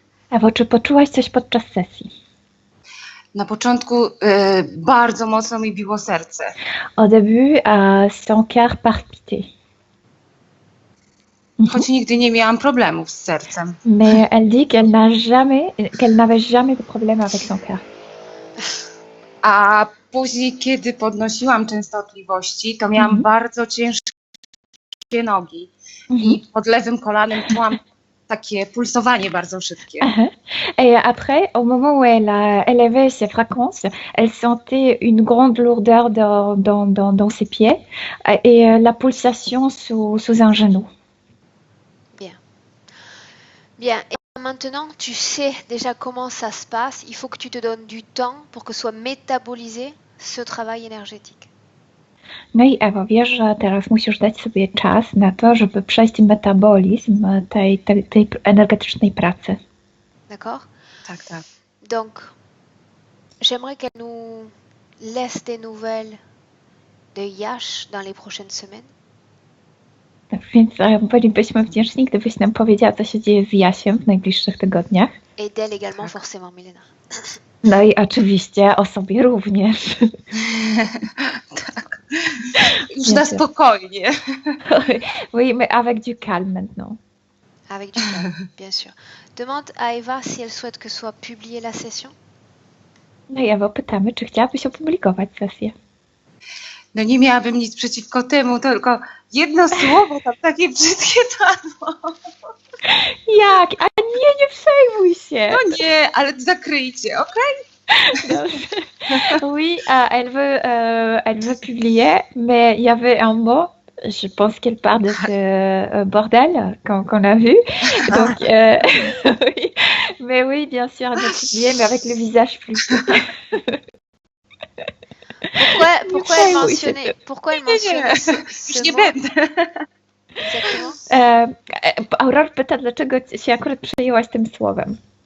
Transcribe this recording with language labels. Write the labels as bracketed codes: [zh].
[pl] Ewo, czy poczułaś coś podczas sesji? Na początku bardzo mocno mi biło serce. [fr] Au début, son cœur palpitait. [pl] Choć nigdy nie miałam problemów z sercem. [fr] Mais elle dit qu'elle n'avait jamais de problème avec son cœur. [pl] A później, kiedy podnosiłam częstotliwości, to miałam bardzo ciężkie nogi. I pod lewym kolanem czułam takie pulsowanie bardzo szybkie. [fr] Et après, au moment où elle a élevé ses fréquences, elle sentait une grande lourdeur dans ses pieds et la pulsation sous un genou. Bien. Et maintenant, tu sais déjà comment ça se passe. Il faut que tu te donnes du temps pour que soit métabolisé ce travail énergétique. [pl] No i Ewo, wiesz, że teraz musisz dać sobie czas na to, żeby przejść metabolizm tej energetycznej pracy. [fr] D'accord? [pl] Tak, tak. [fr] Donc, j'aimerais qu'elle nous laisse des nouvelles de Yash dans les prochaines semaines. [pl] Więc bylibyśmy wdzięczni, gdybyś nam powiedziała, co się dzieje z Jasiem w najbliższych tygodniach. [fr] Et d'elle également, forcément, Milena. [pl] No i oczywiście o sobie również. Tak. Już na spokojnie. [fr] Oui, mais avec du calme maintenant. Avec du calme, bien sûr. Demande à Eva si elle souhaite que soit publiée la session. [pl] No i Ewo, pytamy, czy chciałabyś opublikować sesję? No nie miałabym nic przeciwko temu, tylko jedno słowo tam takie brzydkie padło. Jak? A nie przejmuj się! No nie, ale zakryjcie, okej? [fr] Oui, elle veut publier, mais il y avait un mot, je pense qu'elle parle de ce bordel qu'on a vu. Donc, oui. Mais oui, bien sûr, elle veut publier, mais avec le visage plus. Pourquoi elle mentionnait ce [pl] Już nie [fr] mot [pl] będę. [fr] exactement? [pl] Aurore pyta, dlaczego się akurat przejęłaś tym słowem.